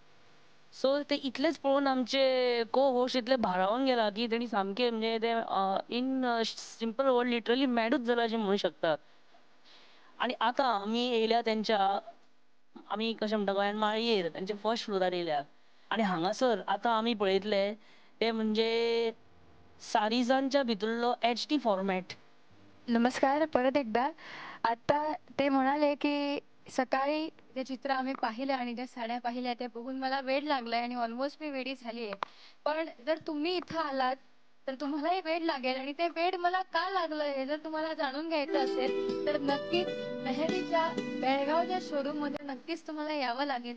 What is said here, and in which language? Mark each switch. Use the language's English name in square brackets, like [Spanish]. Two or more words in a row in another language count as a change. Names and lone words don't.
[Konkani] सो ते इतलेच पळोवन आमचे [English] co host [Konkani] इतले भारावन गेला की तेणी सामके म्हणजे ते [English] in simple word [Konkani] लिटरली मॅडूच जाला अशें म्हणूं शकता. आणि आतां आमी येयल्या तेंच्या, आमी कशें म्हणटा गोंयान माळयेर तेंच्या फर्स्ट फ्लोरार येयल्या. आनी हांगासर आतां आमी पळयतले ते म्हणजे सारिजांच्या भितरलो [English] HD format. [Marathi] नमस्कार परत एकदा. आता ते म्हणाले की सकाळी जे चित्र आम्ही पाहिलं आणि ज्या साड्या पाहिल्या त्या बघून मला वेड लागलाय आणि ऑलमोस्ट मी वेडी झाली आहे. पण जर तुम्ही इथं आलात तर तुम्हालाही वेड लागेल आणि ते वेड मला का लागलं हे जर तुम्हाला जाणून घ्यायचं असेल तर नक्कीच मेहंदीच्या बेळगावच्या शोरूम मध्ये नक्कीच तुम्हाला यावं लागेल.